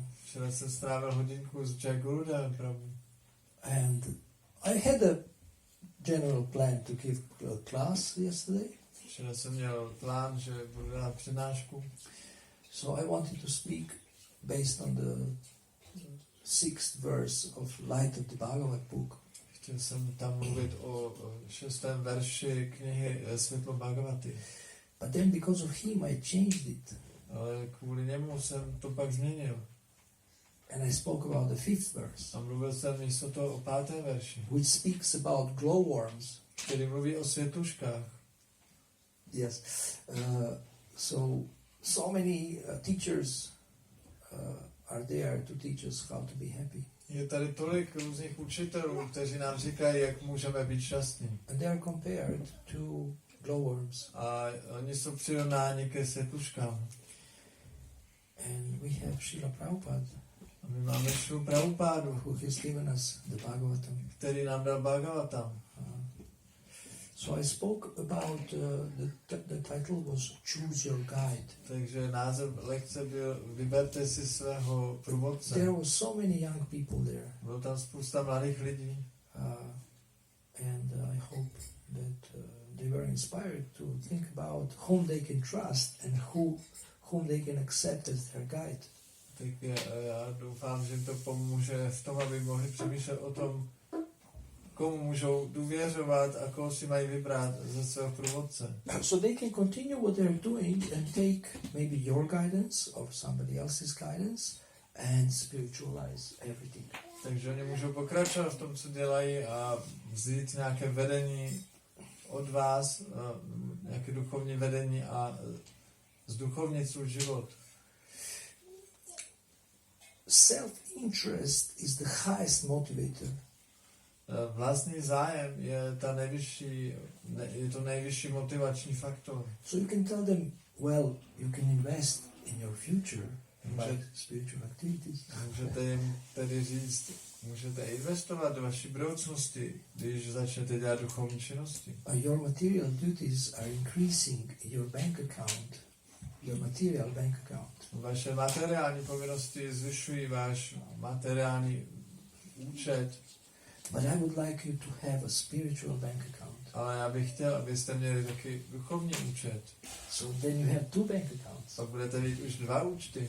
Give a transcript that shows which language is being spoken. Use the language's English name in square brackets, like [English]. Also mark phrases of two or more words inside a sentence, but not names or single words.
[Czech] Včera jsem strávil hodinku s Jai Gurudevem Prabhu. [English] And I had a general plan to give a class yesterday. [Czech] Včera jsem měl plán, že budu dát přednášku. [English] So I wanted to speak based on the 6th verse of Light of the Bhagavad book. [Czech] Chtěl jsem tam mluvit o 6. verši knihy Světlo Bhagavaty. [English] But then because of him I changed it. [Czech] Ale kvůli němu jsem to pak změnil. [English] And I spoke about the 5th verse. [Czech] A mluvil jsem místo toho o 5. verši. [English] Which speaks about glowworms. [Czech] Který mluví o světuškách. [English] Yes. So many teachers are there to teach us how to be happy. [Czech] Je tady tolik různých učitelů, kteří nám říkají, jak můžeme být šťastní. [English] And they are compared to glowworms. [Czech] A oni jsou přirovnáni ke světuškám. [English] And we have Srila Prabhupada. [Czech] A my máme Šrilu Prabhupádu, [English] who has given us the Bhagavatam. [Czech] který nám dal Bhagavatam. [English] So I spoke about, the title was Choose Your Guide. [Czech] Takže název lekce byl Vyberte si svého průvodce. [English] There were so many young people there. [Czech] Bylo tam spousta mladých lidí. [English] And I hope that they were inspired to think about whom they can trust and whom they can accept as their guide. [Czech] Tak já doufám, že jim to pomůže v tom, aby mohli přemýšlet o tom, komu můžou důvěřovat a koho si mají vybrat za svého průvodce. [English] So they can continue what they're doing and take maybe your guidance or somebody else's guidance and spiritualize everything. [Czech] Takže oni můžou pokračovat v tom, co dělají a vzít nějaké vedení od vás, nějaké duchovní vedení a zduchovnit svůj život. [English] Self-interest is the highest motivator. [Czech] Vlastní zájem je to nejvyšší motivační faktor. [English] So you can tell them, well, you can invest in your future by spiritual activities. [Czech] Můžete jim tedy říct, můžete investovat do vaší budoucnosti, když začnete dělat duchovní činnosti. [English] Your material duties are increasing your bank account, your material bank account. [Czech] Vaše materiální povinnosti zvyšují váš materiální účet. [English] But I would like you to have a spiritual bank account. [Czech] Ale já bych chtěl, abyste měli taky duchovní účet. [English] So then you have 2 bank accounts. [Czech] Pak budete mít už 2 účty.